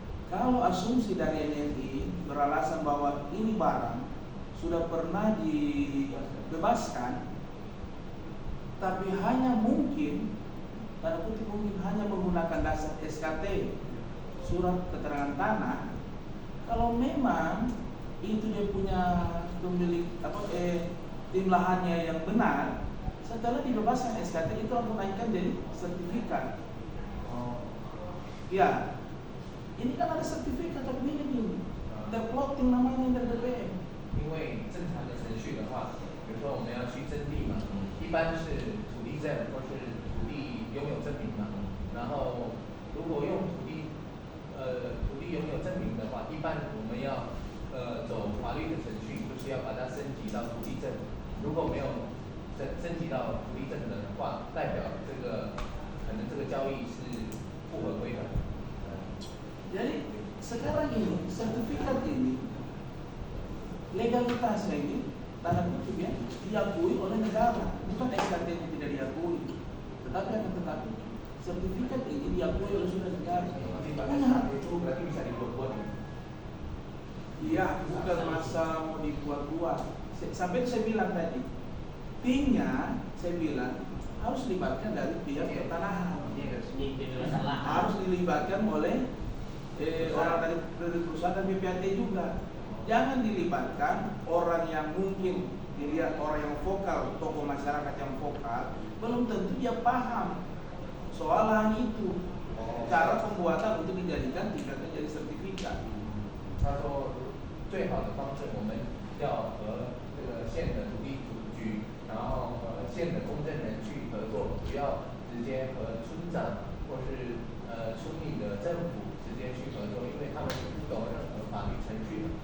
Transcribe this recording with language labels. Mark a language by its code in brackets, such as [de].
[id] Kalau asumsi dari NMI beralasan bahwa ini barang sudah pernah dibebaskan, tapi hanya mungkin tanda kutip mungkin hanya menggunakan dasar SKT surat keterangan tanah, kalau memang itu dia punya pemilik tim lahannya yang benar, setelah dibebaskan SKT itu langsung naikkan jadi sertifikat. Ya, ini kan ada sertifikat hak milik ini, terplotting namanya dari BPN. [zh] 因为正常的程序的话，比如说我们要去征地嘛，一般是土地证或是土地拥有证明嘛。然后如果用土地拥有证明的话，一般我们要走法律的程序，就是要把它升级到土地证。如果没有升级到土地证的话，代表这个可能这个交易是不合规的。 [id] Jadi sekarang ini sertifikat ini legalitasnya ini tanda kutip ya diakui oleh negara, bukan SKT yang tidak diakui, tetapi sertifikat ini diakui oleh sudah negara. Itu berarti bisa dibuat-buat. Iya, bukan masalah mau dibuat-buat. Sampai saya bilang tadi, timnya saya bilang harus dilibatkan dari pihak pertanahan. Harus dilibatkan oleh orang dari perusahaan dan BPAT juga. Jangan dilibatkan orang yang mungkin dilihat orang yang vokal, tokoh masyarakat yang vokal, belum tentu dia paham soal lahan itu. Cara pembuatan untuk dijadikan tingkatnya jadi sertifikat. [zh] 他说，最好的方式我们要和这个县的土地局，然后和县的公证人去合作，不要直接和村长或是村里的政府直接去合作，因为他们是不懂任何法律程序的。